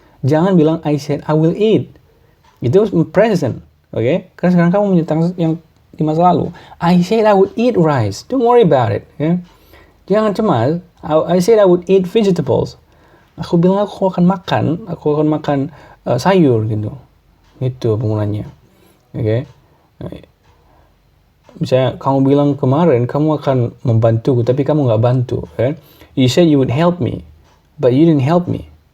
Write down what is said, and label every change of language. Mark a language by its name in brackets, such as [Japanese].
[Indonesian] Jangan bilang [English] I said I will eat. [Indonesian] Itu present. Oke? Karena sekarang kamu menyertakan yang di masa lalu. [English] I said I would eat rice. Don't worry about it. Okay? [Indonesian] Jangan cemas. [English] I said I would eat vegetables. [Indonesian] Aku bilang aku akan makan sayur gitu. Itu penggunanya. Oke? Misalnya kamu bilang kemarin kamu akan membantuku, tapi kamu nggak bantu. Kan? [English] You said you would help me, but you didn't help me.